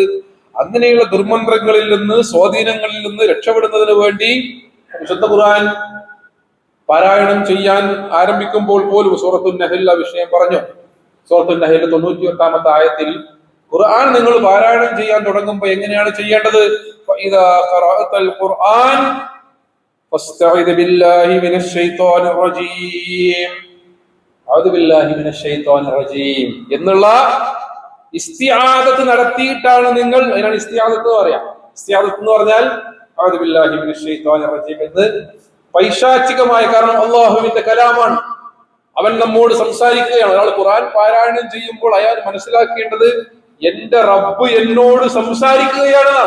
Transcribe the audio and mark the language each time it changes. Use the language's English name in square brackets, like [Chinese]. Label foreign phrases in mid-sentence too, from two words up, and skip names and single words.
[Malayalam] അങ്ങനെയുള്ള ദുർമന്ത്രങ്ങളിൽ നിന്ന്, സ്വാധീനങ്ങളിൽ നിന്ന് രക്ഷപ്പെടുന്നതിന് വേണ്ടി വിശുദ്ധ ഖുർആൻ പാരായണം ചെയ്യാൻ ആരംഭിക്കുമ്പോൾ പോലും സൂറത്തുൻ നഹ്ൽ വിഷയം പറഞ്ഞു. സൂറത്തുൻ നഹ്ൽ 98-ാമത്തെ ആയത്തിൽ ഖുർആൻ നിങ്ങൾ പാരായണം ചെയ്യാൻ തുടങ്ങുമ്പോൾ എങ്ങനെയാണ് ചെയ്യേണ്ടത്? [Arabic] فإذا قرأت القرآن فاستعذ بالله من الشيطان الرجيم أعوذ بالله من الشيطان الرجيم [Malayalam] എന്നുള്ള ഇസ്തിആദത്ത് നടത്തിയിട്ടാണ് നിങ്ങൾ. അതിനാണ് ഇസ്തിആദത്ത് എന്ന് പറയാം. ഇസ്തിആദത്ത് എന്ന് പറഞ്ഞാൽ [Arabic] أعوذ بالله من الشيطان الرجيم [Malayalam] എന്ന് പൈശാചികമായ, കാരണം അല്ലാഹുവിന്റെ കലാമാണ്, അവൻ നമ്മോട് സംസാരിക്കുകയാണ്. ഒരാൾ ഖുർആൻ പാരായണം ചെയ്യുമ്പോൾ അയാൾ മനസ്സിലാക്കേണ്ടത് എന്റെ റബ്ബ് എന്നോട് സംസാരിക്കുകയാണെന്നാണ്.